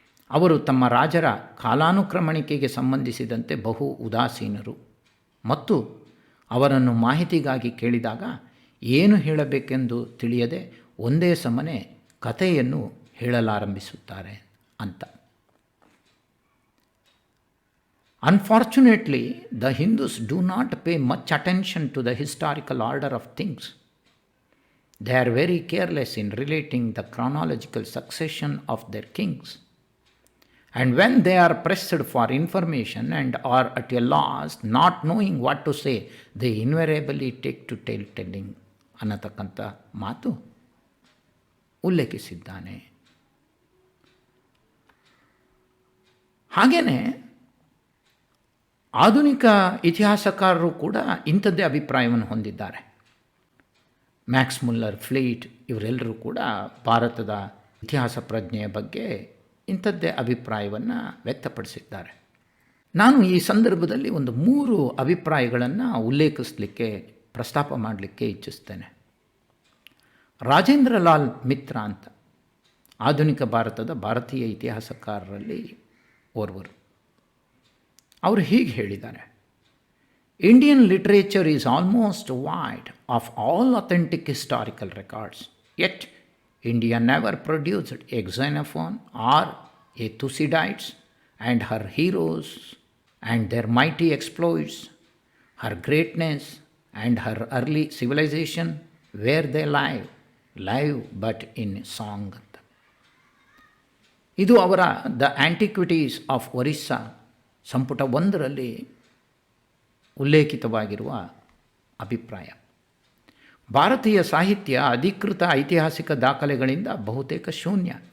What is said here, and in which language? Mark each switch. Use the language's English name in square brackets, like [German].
[Kannada] ಅವರು ತಮ್ಮ ರಾಜರ ಕಾಲಾನುಕ್ರಮಣಿಕೆಗೆ ಸಂಬಂಧಿಸಿದಂತೆ ಬಹು ಉದಾಸೀನರು ಮತ್ತು ಅವರನ್ನು ಮಾಹಿತಿಗಾಗಿ ಕೇಳಿದಾಗ ಏನು ಹೇಳಬೇಕೆಂದು ತಿಳಿಯದೆ ಒಂದೇ ಸಮನೆ ಕಥೆಯನ್ನು ಹೇಳಲಾರಂಭಿಸುತ್ತಾರೆ ಅಂತ. [English] Unfortunately, the Hindus do not pay much attention to the historical order of things. They are very careless in relating the chronological succession of their kings. And when they are pressed for information and are at a loss, not knowing what to say, they invariably take to tale-telling [Kannada] ಅನ್ನತಕ್ಕಂಥ ಮಾತು ಉಲ್ಲೇಖಿಸಿದ್ದಾನೆ. ಹಾಗೆಯೇ ಆಧುನಿಕ ಇತಿಹಾಸಕಾರರು ಕೂಡ ಇಂಥದ್ದೇ ಅಭಿಪ್ರಾಯವನ್ನು ಹೊಂದಿದ್ದಾರೆ. Max Muller, fleet ಇವರೆಲ್ಲರೂ ಕೂಡ ಭಾರತದ ಇತಿಹಾಸ ಪ್ರಜ್ಞೆಯ ಬಗ್ಗೆ ಇಂಥದ್ದೇ ಅಭಿಪ್ರಾಯವನ್ನು ವ್ಯಕ್ತಪಡಿಸಿದ್ದಾರೆ. ನಾನು ಈ ಸಂದರ್ಭದಲ್ಲಿ ಒಂದು 3 ಅಭಿಪ್ರಾಯಗಳನ್ನು ಉಲ್ಲೇಖಿಸಲಿಕ್ಕೆ, ಪ್ರಸ್ತಾಪ ಮಾಡಲಿಕ್ಕೆ ಇಚ್ಛಿಸ್ತೇನೆ. ರಾಜೇಂದ್ರ ಲಾಲ್ ಮಿತ್ರ ಅಂತ ಆಧುನಿಕ ಭಾರತದ ಭಾರತೀಯ ಇತಿಹಾಸಕಾರರಲ್ಲಿ ಓರ್ವರು. ಅವರು ಹೀಗೆ ಹೇಳಿದ್ದಾರೆ: [English] Indian literature is almost void of all authentic historical records, yet India never produced a Xenophon or a Thucydides, and her heroes and their mighty exploits, her greatness and her early civilization, where they live but in song. [Kannada] ಇದು ಅವರ the antiquities of Orissa ಸಂಪುಟ 1ರಲ್ಲಿ ಉಲ್ಲೇಖಿತವಾಗಿರುವ ಅಭಿಪ್ರಾಯ. ಭಾರತೀಯ ಸಾಹಿತ್ಯ ಅಧಿಕೃತ ಐತಿಹಾಸಿಕ ದಾಖಲೆಗಳಿಂದ ಬಹುತೇಕ ಶೂನ್ಯ.